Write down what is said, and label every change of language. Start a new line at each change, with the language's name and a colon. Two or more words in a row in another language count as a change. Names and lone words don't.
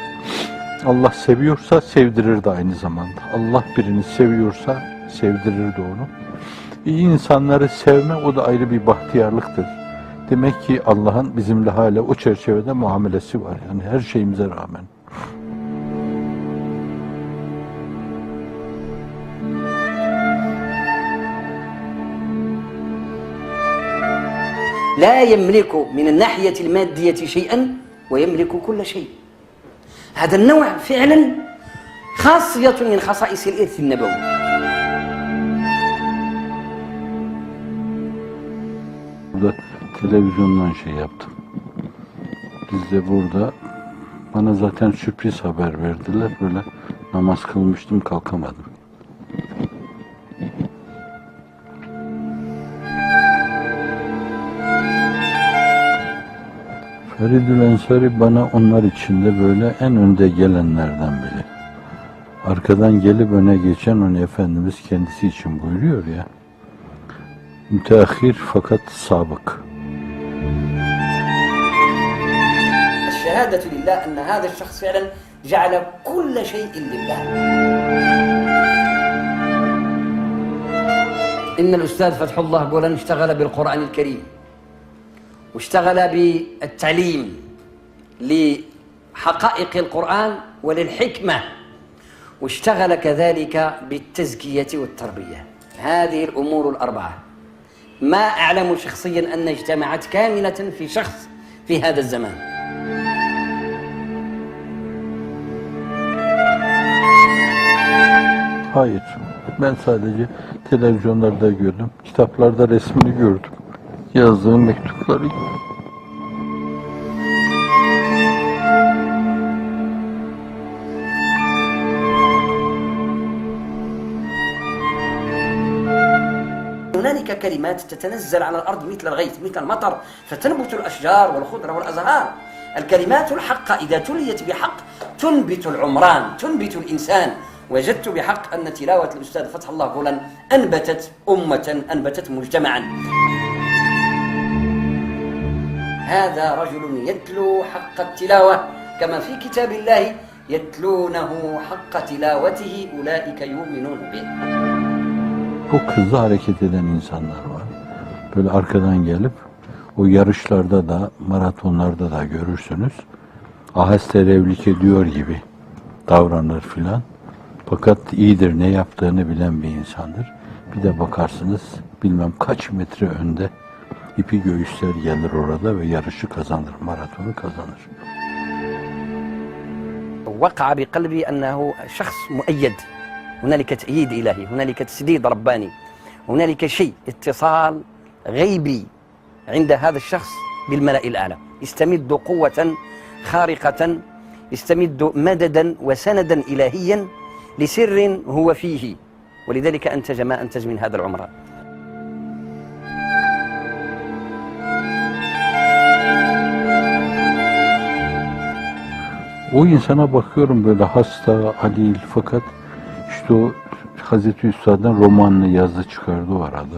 Turkish: Allah seviyorsa sevdirir de aynı zamanda. Allah birini seviyorsa sevdirir de onu. İyi insanları sevme, o da ayrı bir bahtiyarlıktır. Demek ki Allah'ın bizimle hala o çerçevede muamelesi var. Yani her şeyimize rağmen.
Arabic: لا يملك من الناحية المادية شيئا ويملك كل شيء. هذا النوع فعلا خاصية من خصائص الإرث النبوي.
Turkish: Burada televizyondan şey yaptım. Biz de burada bana zaten sürpriz haber verdiler. Böyle namaz kılmıştım, kalkamadım. Feridül Ensari bana onlar içinde böyle en önde gelenlerden biri. Arkadan gelip öne geçen onu Efendimiz kendisi için buyuruyor ya. Müteahhir fakat sabık.
Arabic: الشهادة لله أن هذا الشخص فعلا جعل كل شيء لله. إن الأستاذ فتح الله قولا اشتغل بالقرآن الكريم، واشتغل بالتعليم لحقائق القرآن وللحكمة، واشتغل كذلك بالتزكية والتربية. هذه الأمور الأربعة ما أعلم شخصيا أن اجتمعت كاملة في شخص في هذا الزمان.
Turkish: Hayır. Ben sadece televizyonlarda gördüm. Kitaplarda resmini gördüm. Yazdığım mektupları.
Arabic: هنالك كلمات تتنزل على الأرض مثل الغيث مثل المطر فتنبت الأشجار والخضرة والأزهار. الكلمات الحقة إذا تليت بحق تنبت العمران، تنبت الإنسان. وجدت بحق أن تلاوة الأستاذ فتح الله قولا أنبتت أمة، أنبتت مجتمعا. هذا رجل يتلو حق التلاوة كما في كتاب الله يتلونه حق تلاوته أولئك يؤمنون به.
Turkish: Bu hızlı hareket eden insanlar var. Böyle arkadan gelip o yarışlarda da, maratonlarda da görürsünüz. Aheste revlik ediyor gibi davranır filan. Fakat iyidir, ne yaptığını bilen bir insandır. Bir de bakarsınız bilmem kaç metre önde ipi göğüsler gelir orada ve yarışı kazanır, maratonu kazanır.
Arabic: وقع بقلبي أنه شخص مؤيد، هنالك تأييد إلهي، هنالك تسديد رباني، هنالك شيء اتصال غيبي عند هذا الشخص بالملأ الأعلى، يستمد قوة خارقة، يستمد مددا وسندا إلهيا لسر هو فيه ولذلك أنتج ما أنتج من هذا العمران.
Turkish: O insana bakıyorum böyle hasta, halil, fakat işte o Hazreti Üstad'ın romanını yazdı, çıkardı o arada.